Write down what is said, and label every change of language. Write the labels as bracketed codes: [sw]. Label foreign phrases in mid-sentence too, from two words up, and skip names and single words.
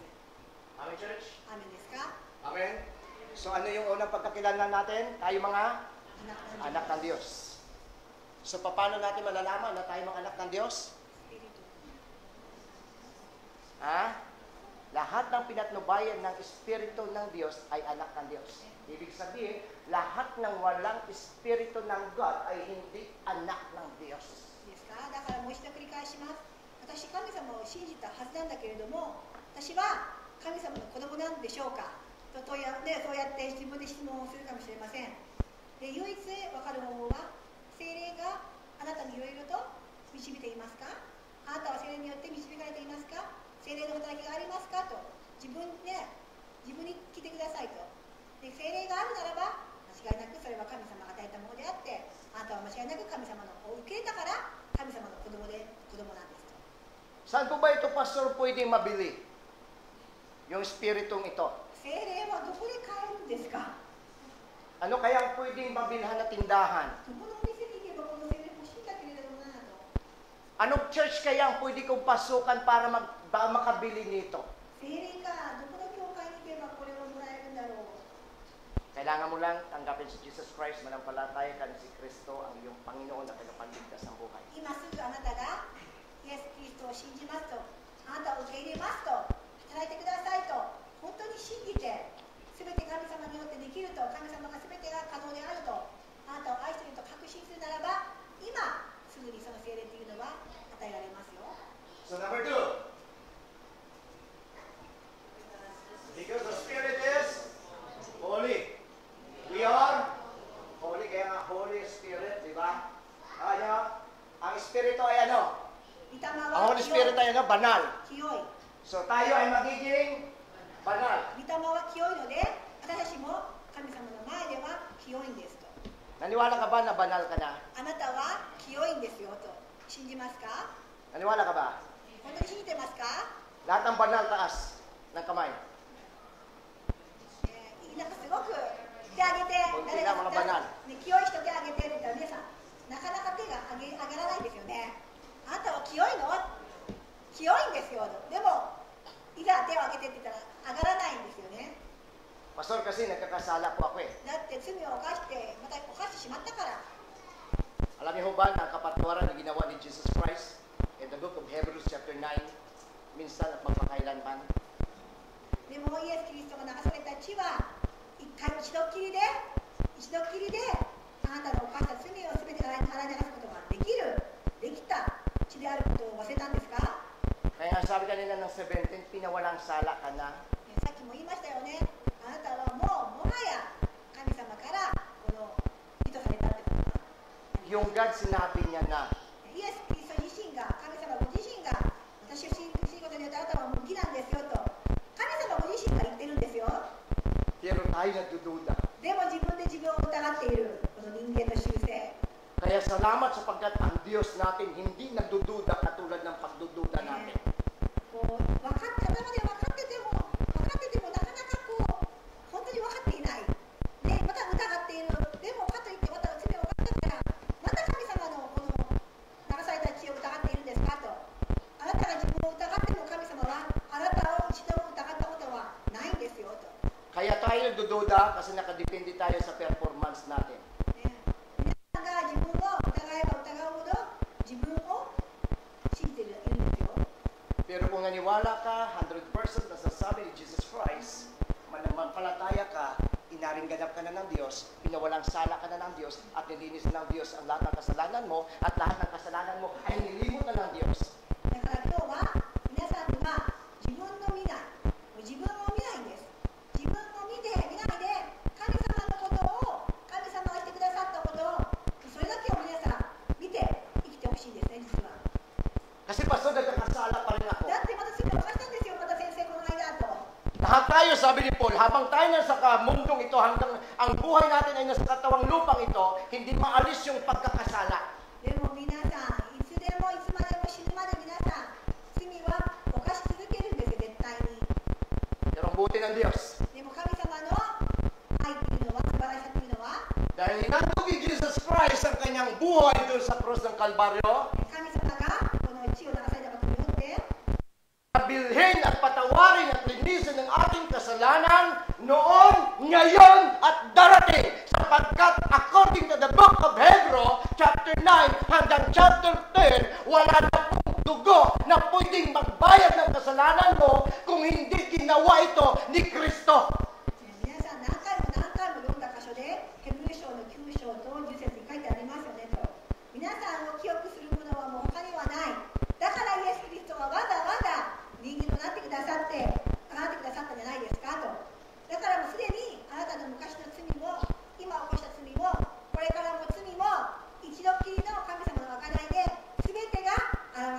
[en] Amen, church? [ja] アーメンですか？ [en] Amen? [tl] So ano yung unang pagkakilala natin? Tayo mga アナ anak ng Diyos. So paano natin malalaman na tayo mga anak ng Diyos? [ja] スピリト Ha? [tl] Lahat ng pinatnubayan ng Espiritu ng Diyos ay anak ng Diyos. Ibig sabihin, lahat ng walang Espiritu ng God ay hindi anak ng Diyos. [ja] ですか？だからもう一度繰り返します。私、神様を信じたはずなんだけれども、私は神様の子供なんでしょうかとそうやって自分で質問をするかもしれません。で、唯一分かる方法は、聖霊があなたにいろいろと導いていますか？あなたは聖霊によって導かれていますか？聖霊の働きがありますかと、自分に来てくださいと。で、聖霊があるならば間違いなくそれは神様が与えたものであって、あなたは間違いなく神様のを受け入れたから神様の子供なんですと。 [tl] Saan po ba ito, Pastor, pwedeng mabili? Yung spiritong ito. [ja] 聖霊はどこで買えるんですか？ [tl] Ano kaya ang pwedeng mabilhan na tindahan? [ja] どこのお店に行けばこの聖霊欲しいんだけれどもなと。 [tl] Anong church kaya ang pwede kong pasukan para makabili nito? [ja] 聖霊がどこの教会に行けばこれをもらえるんだろう。 [tl] Kailangan mo lang tanggapin si Jesus Christ, manampalataya ka si Kristo ang iyong Panginoon na tagapagligtas ng buhay. [ja] 今すぐあなたがイエス・キリストを信じますと、あなたを受け入れますと、働いてくださいと、本当に信じて、すべて神様によってできると、神様がすべてが可能であると、あなたを愛していると確信するならば、今すぐにその聖霊というのは与えられますよ。 [en] So number 2, because the Spirit is holy. We are holy, [tl] kaya nga [en] Holy Spirit, [tl] di ba? Ang Espiritu ay ano? [ja] 御霊 [tl] Ang [ja] は [en] Holy [ja] 清 [en] Spirit [ja] い。 [tl] ay ano? Banal. [ja] 清い。 [tl] So tayo ay magiging banal. [ja] 御霊は清いので、私たちも神様の前では清いんですと。 [tl] Naniwala ka ba na banal ka na? [ja] あなたは清いんですよと。信じますか？ [tl] Naniwala ka ba? [ja] 本当に信じてますか？ [tl] Lahat ng banal taas ng kamay. [ja] なんかすごく手挙げて、 [tl] 本当に mga banal. [ja] ね、清い人手挙げてって言ったら皆さん、なかなか手が上がらないですよね。あなたは清いの？清いんですよ。でも、いざ手を挙げてって言ったら上がらないんですよね。 [tl] Pastor, kasi nagkakasala po ako eh. [ja] だって罪を犯して、また犯してしまったから。 [tl] Alam niyo ba na ang kapatawaran na ginawa ni Jesus Christ [en] in the book of Hebrews chapter 9, [tl] minsan at magpakailanman? [ja] でもイエス・キリストが流された血は、一度っきりで、あなたの犯した罪を全て洗い流すことができた血であることを忘れたんですか？ [tl] Kaya nga sabi kanina ng 17, pinawalang sala ka na. [ja] さっきも言いましたよね。あなたはもはや神様からこの意図されたってことは、 [tl] Yung God, sinabi niya na. [ja] イエス・キリスト自身が、神様ご自身が、私を信じることによってあなたは無義なんですよと、神様ご自身が言ってるんですよ。 [tl] Pero tayo nagdududa. [ja] でも自分で自分を疑っているこの人間の習性。 [tl] Kaya salamat sapagkat ang Diyos natin hindi nagdududa katulad ng pagdududa natin. [ja] こう頭で分かっててもなかなかこう本当に分かっていない。で、また疑っている。でもかといってまた罪を犯したから、また神様のこの流された血を疑っているんですかと。あなたが自分を疑っても神様はあなたを一度も疑ったことはないんですよと。 [tl] Kaya tayo nagdududa kasi nakadepende tayo sa performance natin. [ja] 皆さんが自分を疑えば疑うほど自分を信じているんですよ。 [tl] Pero kung naniwala ka, 100% na sasabi ni Jesus Christ, mananampalataya ka, inaringganap ka na ng Diyos, pinawalang sala ka na ng Diyos, at nilinis ng Diyos ang lahat ng kasalanan mo, at lahat ng kasalanan mo ay nilimot na ng Diyos. [ja] だから今日は皆さんには自分を見ないんです。自分を見ないで神様のことを、神様がしてくださったことを、それだけを皆さん見て生きてほしいんですね、実は。 [tl] Kasi pastor, nagkakasala pa rin ako. [ja] だってまた罪を犯したんですよ、また先生この間と。 [tl] Lahat tayo, sabi ni Paul, habang tayo nasa mundong ito, hanggang ang buhay natin ay nasa katawang lupang ito, hindi maalis yung pagkakasala. [ja] でも皆さん、いつでもいつまでも死ぬまで皆さん、罪は犯し続けるんですよ、絶対に。 [tl] Pero ang buti ng Diyos, [ja] でも神様の愛っていうのは、素晴らしさっていうのは、 [tl] dahil hinandog ni Jesus Christ ang kanyang buhay doon sa krus ng Kalbaryo, [ja] 神様がこの血を流されたことによって、 [tl] bilhin at patawarin at linisin ng ating kasalanan noon, ngayon, at darating. Sapagkat [en] according to the book of Hebrews, [tl] chapter 9 hanggang chapter 10, wala na pong dugo na pwedeng magbayad ng kasalanan mo kung hindi ginawa ito ni Kristo. [ja] 皆さん何回も読んだ箇所で、ヘブル書の9章と10節に書いてありますよねと。皆さんを記憶するものはもう他にはない。だからイエス・キリストはわざわざ人間となってくださったんじゃないですかと。だからもうすでにあなたの昔の罪も、今起こした罪も、これからも罪も、一度きりの神様の計らいで全てが現れているんです。